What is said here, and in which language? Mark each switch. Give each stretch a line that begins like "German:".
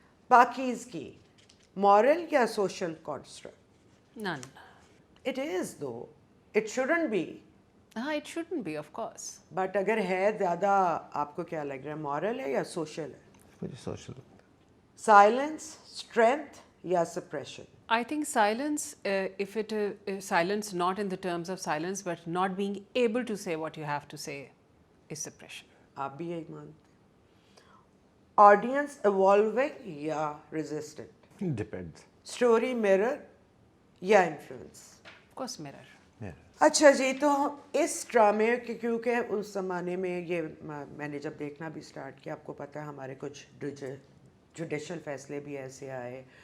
Hindi: पाकीज़गी moral या social construct?
English: None. It is though, it shouldn't be. हाँ, it shouldn't be of course.
Hindi: But अगर है ज़्यादा, आपको क्या लग रहा है, मॉरल है या सोशल है? मुझे सोशल. साइलेंस स्ट्रेंथ या suppression?
English: I think silence, if it silence not in the terms of silence, but not being able to say what you have to say, is suppression.
Hindi: आप भी यही मानते? Audience evolving या resistant?
English: Depends.
Hindi: Story mirror या influence?
English: Of course, mirror.
Hindi: अच्छा जी, तो इस ड्रामे के क्योंकि उस ज़माने में ये मैंने जब देखना भी स्टार्ट किया, आपको पता है हमारे कुछ जुडिशल फैसले भी ऐसे आए.